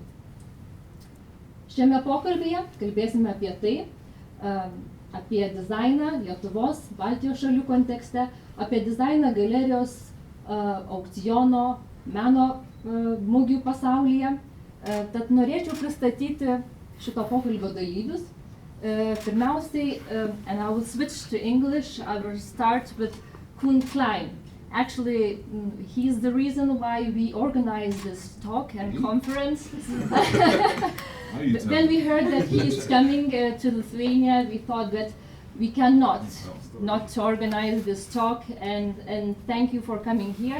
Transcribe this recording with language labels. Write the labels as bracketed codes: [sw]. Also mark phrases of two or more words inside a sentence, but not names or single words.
[lt] Šiame pokalbyje kalbėsime apie tai, apie dizainą Lietuvos, Baltijos šalių kontekste, apie dizainą galerijos, aukciono, meno mugių pasaulyje. Tad norėčiau pristatyti šito pokalbio dalyvius. Pirmiausiai, [en] and I will switch to English, I will start with Koen Kleijn. Actually, he's the reason why we organized this talk and conference. When we heard that he is coming to Lithuania, we thought that we cannot not organize this talk, and thank you for coming here.